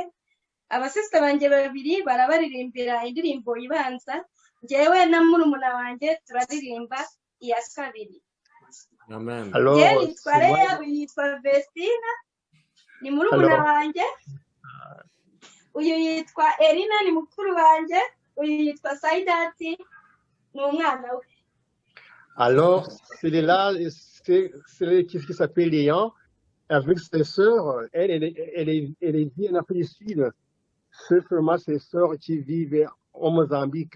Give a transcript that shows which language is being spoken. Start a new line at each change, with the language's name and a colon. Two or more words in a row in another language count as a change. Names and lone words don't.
Kinyarwanda: Abasista banjye babiri barabaririmbira indirimbo ibanza, njyewe na murumuna wanjye turaririmba iya kabiri. Amen. Njyewe nitwa Leya, uyu yitwa Vestina, ni murumuna wanjye. Uyu yitwa Elina, ni mukuru wanjye. Uyu yitwa Saidati, ni umwana we.
French: Alors, celui-là, c'est celui qui s'appelle Léon, avec ses sœurs. Elle est bien en Afrique du Sud. C'est vraiment ses sœurs qui vivent au Mozambique.